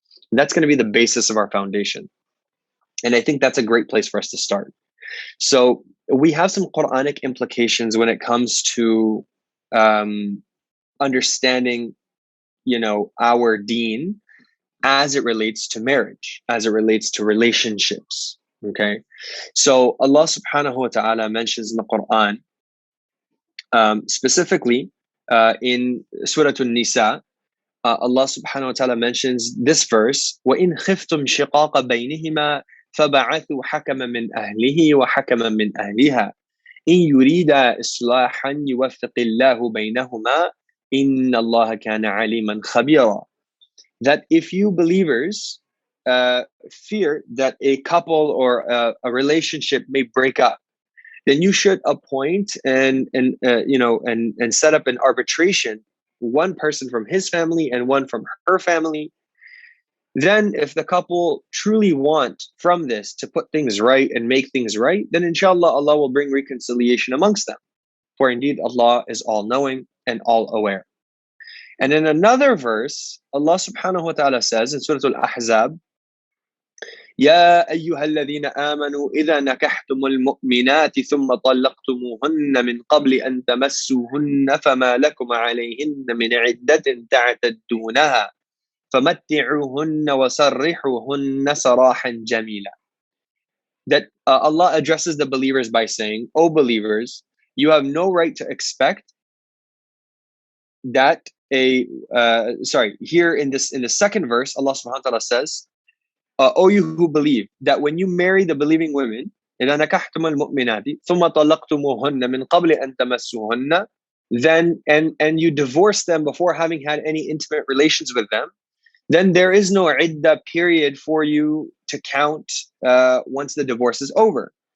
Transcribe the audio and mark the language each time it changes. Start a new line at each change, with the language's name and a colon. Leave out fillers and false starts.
English: And that's going to be the basis of our foundation. And I think that's a great place for us to start. So we have some Quranic implications when it comes to understanding, our deen as it relates to marriage, as it relates to relationships. Okay. So Allah subhanahu wa ta'ala mentions in the Quran, specifically in Surah An-Nisa, Allah subhanahu wa ta'ala mentions this verse,
Arabic: وَإِنْ خِفْتُمْ شِقَاقَ بَيْنِهِمَا فَبَعَثُوا حَكَمًا مِنْ أَهْلِهِ وَحَكَمًا مِنْ أَهْلِهَا إِنْ يُرِيدَا إِصْلَاحًا يُوَفِّقِ اللَّهُ بَيْنَهُمَا إِنَّ اللَّهَ كَانَ عَلِيمًا خَبِيرًا.
English: That if you believers fear that a couple or a relationship may break up, then you should appoint and set up an arbitration, one person from his family and one from her family. Then if the couple truly want from this to put things right and make things right, then inshallah Allah will bring reconciliation amongst them. For indeed Allah is all-knowing and all-aware. And in another verse, Allah subhanahu wa ta'ala says in Surah Al-Ahzab,
Arabic: يا أيها الذين آمنوا إذا نكحتم المؤمنات ثم طلقتموهن من قبل أن تمسوهن فما لكم عليهن من عدة تعتدونها فمتعوهن وسرحوهن سراحا جميلا.
English: That Allah addresses the believers by saying, O believers, you have no right to expect that here in the second verse, Allah subhanahu wa ta'ala says, O you who believe, that when you marry the believing women,
Arabic: إِذَا نَكَحْتُمُ الْمُؤْمِنَاتِ ثُمَّ طَلَّقْتُمُوهُنَّ مِنْ قَبْلِ أَن تَمَسُّوهُنَّ,
English: then and you divorce them before having had any intimate relations with them, then there is no iddah period for you to count once the divorce is over.